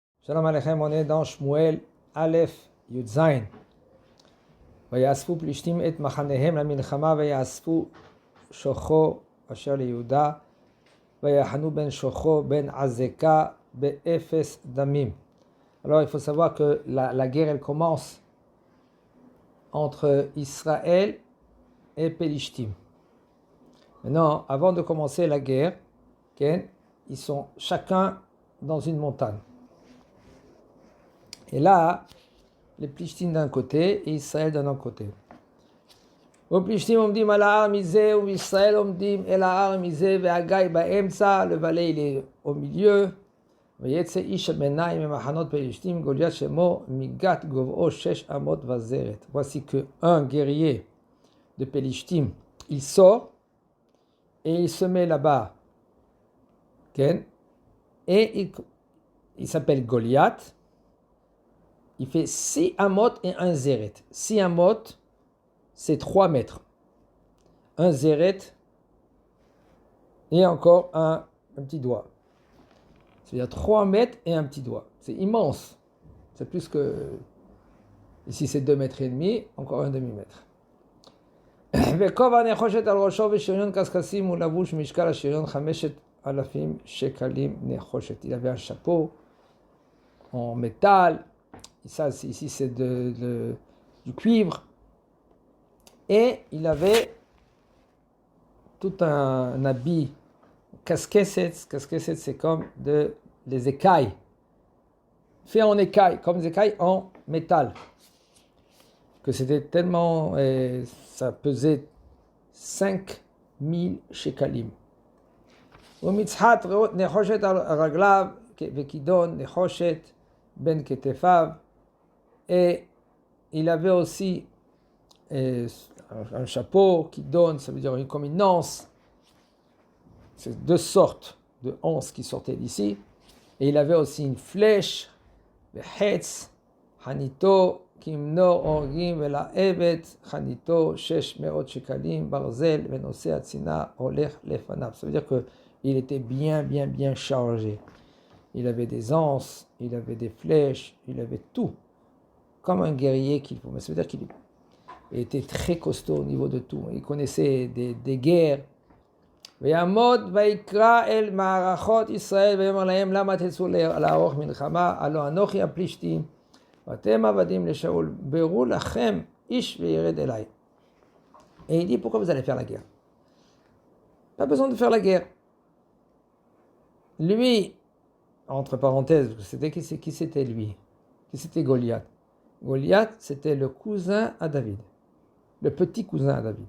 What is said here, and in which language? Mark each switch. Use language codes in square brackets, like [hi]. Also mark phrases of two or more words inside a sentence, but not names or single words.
[he] שלום עליכם, [fr] on est dans Shmuel Aleph Yud Zayin. [he] ויאספו פלישתים את מחניהם למלחמה ויאספו שוכו אשר ליהודה ויחנו בין שוכו בין עזקה באפס דמים. [fr] Alors il faut savoir que la guerre elle commence entre Israël et Pélishtim. Maintenant, avant de commencer la guerre, ils sont chacun dans une montagne. Et là, les Plishtim d'un côté et Israël d'un autre côté. [he] ופלישתים עומדים על ההר מזה וישראל עומדים אל ההר מזה והגיא באמצע, [fr] le valet il est au milieu. [he] ויצא איש הביניים ממחנות פלישתים גוליית שמו מגת גובהו 6 אמות וזרת. [fr] Voici que un guerrier de Pélishtim, il sort et il se met là-bas. Et il s'appelle Goliath. Il fait 6 amot et 1 zéret. 6 amot, c'est 3 mètres. 1 zéret et encore un petit doigt. C'est-à-dire 3 mètres et un petit doigt. C'est immense. C'est plus que... Ici, c'est 2 mètres et demi, encore un demi-mètre. [he] וכובע נחושת על ראשו ושריון קשקשים ולבוש משקל השריון 5,000 שקלים נחושת. [fr] Il avait un chapeau en métal. Ça, ici, c'est du cuivre. Et il avait tout un habit. Casquettes, c'est comme les écailles. Fait en écailles, comme des écailles en métal. Que c'était tellement... ça pesait 5,000 shekalim. [he] ומצחת נחושת על רגליו וכידון נחושת בין כתפיו. [fr] Et il avait aussi un chapeau qui donne, ça veut dire comme une anse. C'est 2 sortes de anses qui sortaient d'ici. Et il avait aussi une flèche, [he] וחץ, חניתו, כמנור הורגים ולעבד, חניתו 600 שקלים, ברזל, ונושא הצינה הולך לפניו. [fr] Ça veut dire qu'il était bien chargé. Il avait des anses, il avait des flèches, il avait tout. Comme un guerrier qu'il faut. Mais ça veut dire qu'il était très costaud au niveau de tout. Il connaissait des guerres. [he] ויעמוד ויקרא אל מערכות ישראל ויאמר להם למה תצאו לערוך מלחמה הלא אנוכי הפלישתים ואתם עבדים לשאול ברו לכם איש וירד אליי. [fr] Et il dit pourquoi vous allez faire la guerre? Pas besoin de faire la guerre. Lui, entre parenthèses, qui c'était lui? Qui c'était Goliath? Goliath, c'était le cousin à David, le petit cousin à David.